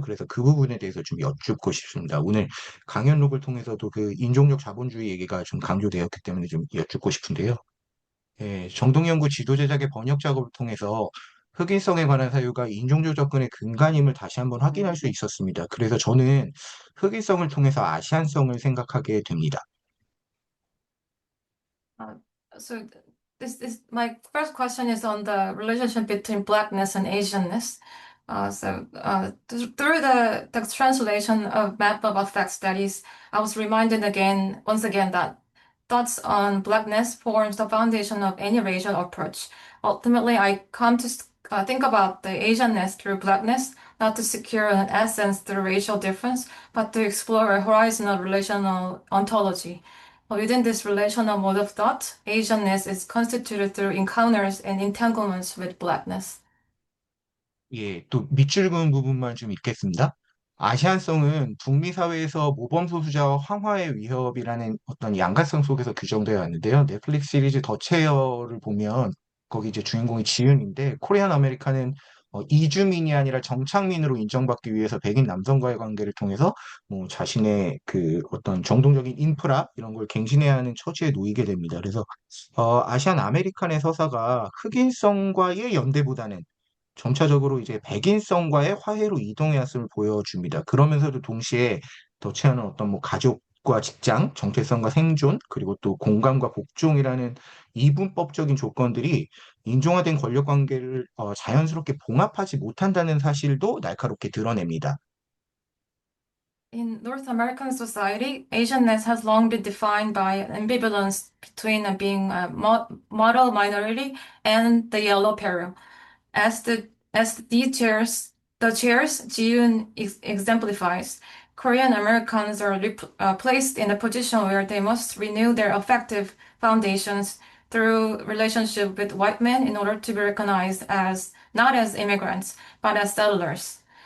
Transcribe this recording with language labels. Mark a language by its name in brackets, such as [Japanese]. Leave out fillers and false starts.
[Korean] 그래서 그 부분에 대해서 좀 여쭙고 싶습니다. 오늘 강연록을 통해서도 그 인종적 자본주의 얘기가 좀 강조되었기 때문에 좀 여쭙고 싶은데요. 예, 정동연구 지도제작의 번역 작업을 통해서 흑인성에 관한 사유가 인종적 접근의 근간임을 다시 한번 확인할 수 있었습니다. 그래서 저는 흑인성을 통해서 아시안성을 생각하게 됩니다. [English] Uh, so this my first question is on the relationship between blackness and Asianness. Through the translation of Map of Effect Studies, I was reminded once again that thoughts on blackness forms the foundation of any racial approach. Ultimately, I come to think about the Asianness through blackness, not to secure an essence through racial difference, but to explore a horizontal relational ontology. Within this relational mode of thought, Asianness is constituted through encounters and entanglements with blackness. [Korean] 예, 또 밑줄 그은 부분만 좀 읽겠습니다. 아시안성은 북미 사회에서 모범 소수자와 황화의 위협이라는 어떤 양가성 속에서 규정되어 왔는데요. 넷플릭스 시리즈 더 체어를 보면 거기 이제 주인공이 지윤인데 코리안 아메리카는 이주민이 아니라 정착민으로 인정받기 위해서 백인 남성과의 관계를 통해서 뭐 자신의 그 어떤 정동적인 인프라 이런 걸 갱신해야 하는 처지에 놓이게 됩니다. 그래서 아시안 아메리칸의 서사가 흑인성과의 연대보다는 점차적으로 이제 백인성과의 화해로 이동해왔음을 보여줍니다. 그러면서도 동시에 덧치하는 어떤 뭐 가족과 직장, 정체성과 생존, 그리고 또 공감과 복종이라는 이분법적인 조건들이 인종화된 권력 관계를 자연스럽게 봉합하지 못한다는 사실도 날카롭게 드러냅니다. [English] In North American society, Asianness has long been defined by ambivalence between being a model minority and the yellow peril. The chairs Ji-yoon exemplifies, Korean Americans are placed in a position where they must renew their affective foundations through relationship with white men in order to be recognized as not as immigrants, but as settlers.